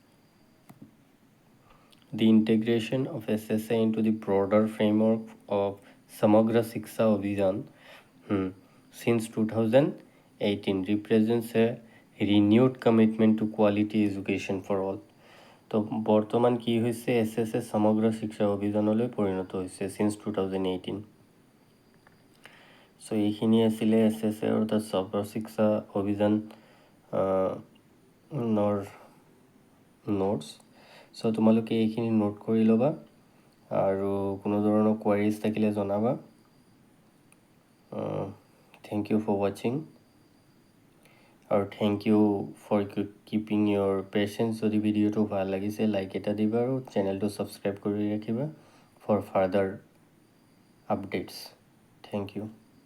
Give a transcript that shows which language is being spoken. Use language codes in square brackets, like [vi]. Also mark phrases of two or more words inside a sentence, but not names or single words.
[en] The integration of SSA into the broader framework of Samagra Shiksha Abhiyan since 2018 represents a renewed commitment to quality education for all. [as] তো বৰ্তমান কি হৈছে SSA সমগ্ৰ শিক্ষা অভিযানলৈ পৰিণত হৈছে [en] since 2018. [as] So এইখিনি আছিলে SSA অৰ্থাৎ সৰ্ব শিক্ষা অভিযান নোটছ. So তোমালোকে এইখিনি নোট কৰি ল'বা আৰু কোনো ধৰণৰ কোৱাৰিজ থাকিলে জনাবা. [en] Thank you for watching. আৰু thank you for keeping your patience. [as] যদি ভিডিঅ'টো ভাল লাগিছে লাইক এটা দিবা আৰু চেনেলটো ছাবস্ক্ৰাইব কৰি ৰাখিবা [en] for further updates. Thank you.